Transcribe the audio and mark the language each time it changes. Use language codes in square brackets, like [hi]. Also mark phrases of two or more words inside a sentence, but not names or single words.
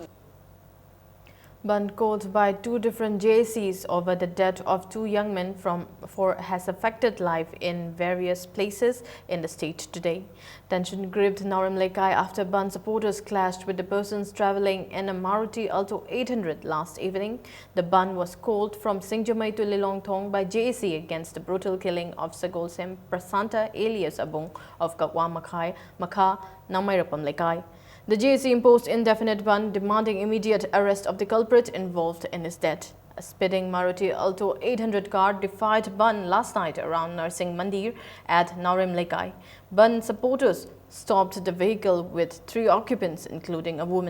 [en] Ban called by two different JSCs over the death of two young men has affected life in various places in the state today. Tension gripped Narim Lekai after Ban supporters clashed with the persons travelling in a Maruti Alto 800 last evening. The ban was called from Singjamai to Lilongthong by JSC against the brutal killing of Sagol Semprasanta alias Abong of Kakwa Makha, Namairakpam Lekai. The JSC imposed indefinite ban demanding immediate arrest of the culprit involved in his death. A speeding Maruti Alto 800 car defied ban last night around Narsingh Mandir at Narim Lekai. Ban supporters stopped the vehicle with 3 occupants including a woman.